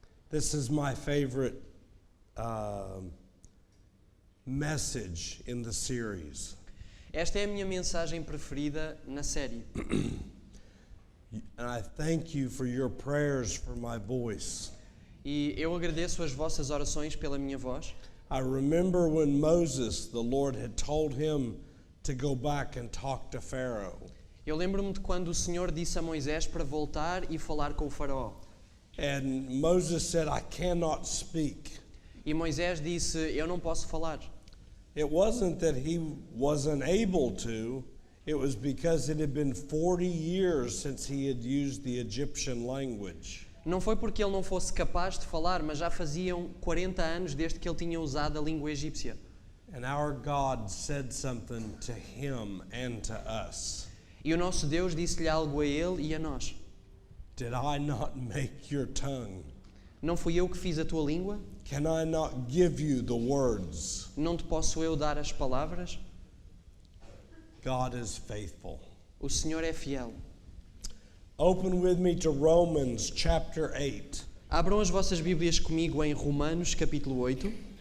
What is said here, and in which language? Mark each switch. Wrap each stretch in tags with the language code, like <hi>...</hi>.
<en>This is my favorite message in the series.</en> <pt>Esta é a minha mensagem preferida na série.</pt> <en>And I thank you for your prayers for my voice.</en> <pt>E eu agradeço as vossas orações pela minha voz.</pt> <en>I remember when Moses, the Lord had told him to go back and talk to Pharaoh.</en> <pt>Eu lembro-me de quando o Senhor disse a Moisés para voltar e falar com o faraó.</pt> <en>And Moses said, I cannot speak.</en> <pt>E Moisés disse, eu não posso falar.</pt> <en>It wasn't that he wasn't able to, it was because it had been 40 years since he had used the Egyptian language.</en> <pt>Não foi porque ele não fosse capaz de falar, mas já faziam 40 anos desde que ele tinha usado a língua egípcia.</pt> <en>And our God said something to him and to us.</en> <pt>E o nosso Deus disse-lhe algo a ele e a nós.</pt> <en>Did I not make your tongue?</en> <pt>Não fui eu que fiz a tua língua?</pt> <en>Can I not give you the words?</en> <pt>Não te posso eu dar as palavras?</pt> <en>God is faithful.</en> <pt>O Senhor é fiel.</pt> <en>Open with me to Romans chapter 8.</en> <pt>Abram as vossas Bíblias comigo em Romanos capítulo 8.</pt>